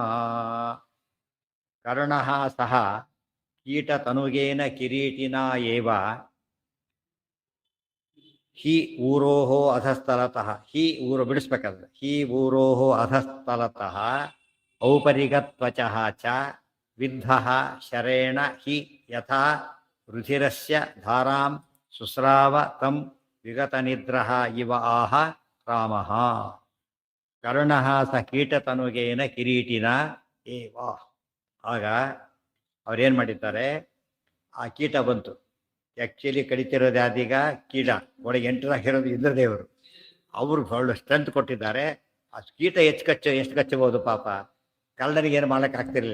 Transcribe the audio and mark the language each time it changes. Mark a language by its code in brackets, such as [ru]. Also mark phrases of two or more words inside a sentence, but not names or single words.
[sa] ಕರ್ಣಃ ಸಹ ಕೀಟತನುಗೇನ ಕಿರೀಟಿನ ಏವ ಹಿ ಊರೋಹೋ ಅಧಸ್ಥಲತಃ. [kn] ಹಿ ಊರು ಬಿಡಿಸ್ಬೇಕಾದ್ರೆ [sa] ಹಿ ಊರೋಹೋ ಅಧಸ್ಥಲತಃ ಔಪರಿಗತ್ವಚಃ ಚ ವಿದ್ಧಃ ಶರೇಣ ಹಿ ಯಥಾ ರುಧಿರಸ್ಯ ಧಾರಾಂ ಶುಶ್ರಾವ ತಂ ವಿಗತನಿದ್ರಃ ಇವ ಆಹ ರಾಮಃ. ಕರ್ಣಃ ಸ ಕೀಟತನುಗೇನ ಕಿರೀಟಿನ ಏವ. [kn] ಆಗ ಅವ್ರೇನು ಮಾಡಿದ್ದಾರೆ, ಆ ಕೀಟ ಬಂತು. ಆ್ಯಕ್ಚುಲಿ ಕಡಿತಿರೋದು ಯಾದೀಗ ಕೀಟ, ಒಳಗೆ ಎಂಟರಾಗಿರೋದು ಇಂದ್ರದೇವರು. ಅವರು ಒಳ್ಳೆ ಸ್ಟ್ರೆಂತ್ ಕೊಟ್ಟಿದ್ದಾರೆ. ಆ ಕೀಟ ಎಷ್ಟು ಕಚ್ಚಬಹುದು ಪಾಪ, ಕಳ್ಳನಿಗೆ ಏನು ಮಾಡೋಕ್ಕಾಗ್ತಿರ್ಲಿಲ್ಲ.